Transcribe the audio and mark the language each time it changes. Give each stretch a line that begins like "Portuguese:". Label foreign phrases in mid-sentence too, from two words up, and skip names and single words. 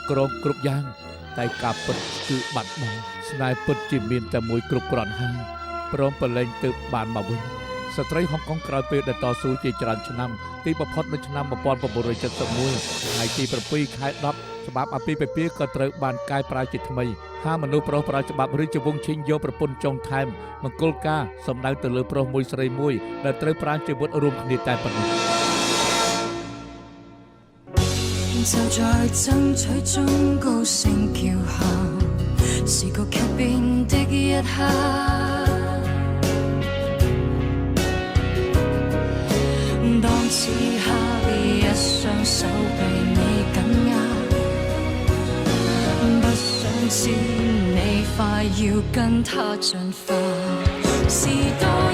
Khmer: គ្រងគ្រប់យ៉ាងតែការពិតគឺបាត់បង់ស្នេហ៍ពិតជាមានតែមួយគ្រប់គ្រាន់ហើយព្រមប្រឡែងទើបបានមកវិញស្ត្រីហុងកុងក្រោយពេលដែលតស៊ូជាច្រើនឆ្នាំទីបំផុតនៅឆ្នាំ 1971 ថ្ងៃទី 7 ខែ 10 ច្បាប់អាពាហ៍ពិពាហ៍ក៏ត្រូវបានកែប្រែជាថ្មីហាមនុស្សប្រុសប្រើច្បាប់រាជវង្សឈិងយកប្រពន្ធចុងថែមមង្គលការសំដៅទៅលើប្រុសមួយស្រីមួយដែលត្រូវប្រាជីវិតរួមគ្នាតែប៉ុណ្ណោះ
Cantonese: 就在爭取中高聲叫喊，是個劇變的一刻。當此刻一雙手被你緊握，不想知你快要跟他進化，是多